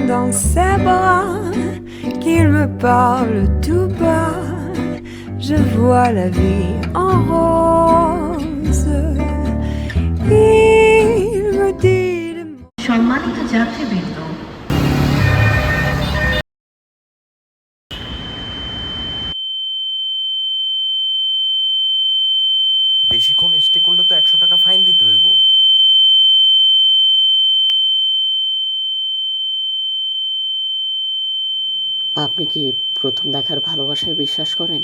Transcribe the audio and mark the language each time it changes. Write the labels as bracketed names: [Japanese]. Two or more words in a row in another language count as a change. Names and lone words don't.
[French] dans ses bras, qu'il me parle tout bas. Je vois la vie en rose. Il me dit des mots. [Bangla] সম্মানিত যাত্রীবৃন্দ, বেশিক্ষণ স্টে করলে তো 100 টাকা ফাইন দিতে হইব। আপনি কি প্রথম দেখার ভালোবাসায় বিশ্বাস করেন?